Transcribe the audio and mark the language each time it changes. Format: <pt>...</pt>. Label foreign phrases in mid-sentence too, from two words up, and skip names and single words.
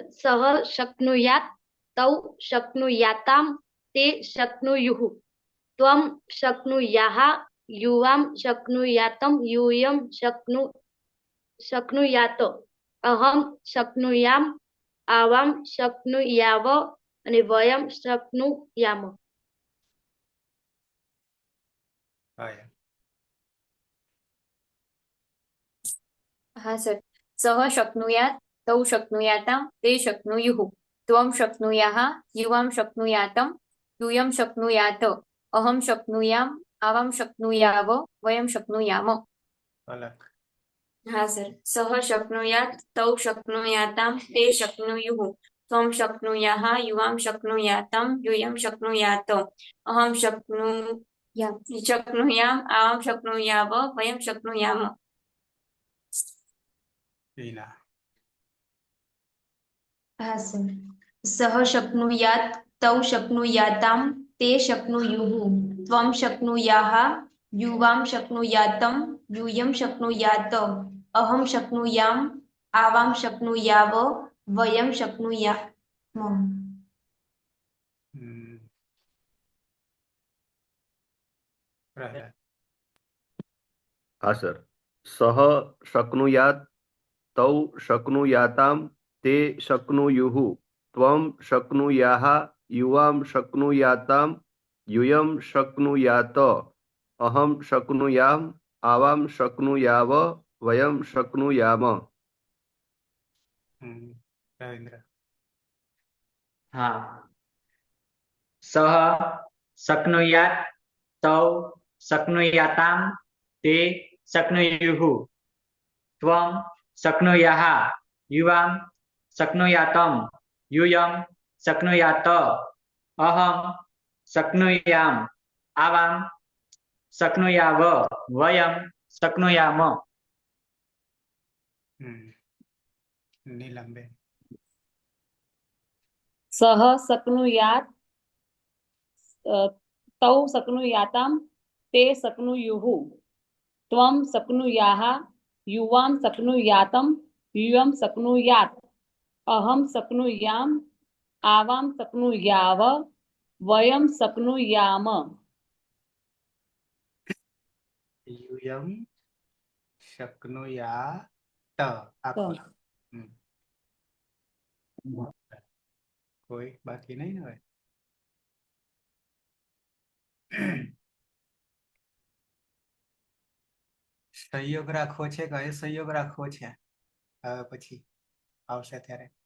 <sa>સહ શક્નુયાત તૌ શક્નુયાતામ તે શક્નુયુઃ ત્વમ શક્નુયાહ યુવામ શક્નુયાતમ यूयं શક્નુયાત અહમ શક્નુયામ આવામ શક્નુયાવ અને વયમ શક્નુયામ.</sa> <gu>હોય. હા સર.</gu> <sa>સહ શક્નુયાત તૌ શક્નુયાતામ તે શક્નુયુઃ ત્વમ શક્નુયાહ યુવામ શક્નુયાતમ यूयं शक्नुयात अहम शक्नुयाम आवाम शक्नुयाव वयम शक्नुयाम.</sa> <gu>અલગ. હા સર.</gu> <sa>સહ શક્નુયાત તૌ શક્નુયાતામ તે શક્નુયુઃ ત્વમ શક્નુયાહ યુવામ શક્નુયાતમ यूयं शक्नुयात अहम शक्नुयाम आवाम शक्नुयाव वयम शक्नुयाम.</sa> <gu>હિના. હા સર.</gu> <sa>સહ શક્નુયાત તૌ શક્નુયાતામ તે શક્નુયુઃ ત્વમ શક્નુયાહ યુવામ શક્નુયાતમ यूयं शक्नुयात अहम शक्नुयाम आवाम शक्नुयाव वयम शक्नुयाम.</sa> <gu>પ્રહલાદ. હા સર.</gu> <sa>સહ શક્નુયાત તૌ શક્નુયાતામ તે શક્નુયુઃ ત્વમ શક્નુયાહ યુવામ શક્નુયાતામ यूयं शक्नुयात अहम शक्नुयाम आवाम शक्नुयाव वयम शक्नुयाम.</sa> <gu>રવિન્દ્ર.</gu> <sa>હા. સહ શક્નુયાત તૌ શક્નુયાતામ તે શક્નુયુઃ ત્વમ શક્નુયાહ યુવામ શક્નુયાતમ यूयं शक्नुयात अहम शक्नुयाम आवाम शक्नुयाव वयम शक्नुयाम.</sa> <gu>નીલમબેન.</gu> <sa>સહ શક્નુયાત તૌ શક્નુયાતામ તે શક્નુયુઃ ત્વમ શક્નુયાહ યુવામ શક્નુયાતમ यूयं शक्नुयात अहम शक्नुयाम आवाम शक्नुयाव वयम शक्नुयाम. યુયમ શક્નુયાત આખો.</sa> <gu>કોઈ બાકી નહીં ને હવે. સંયોગ રાખવો છે કે અસંયોગ રાખવો છે હવે પછી આવશે ત્યારે.</gu>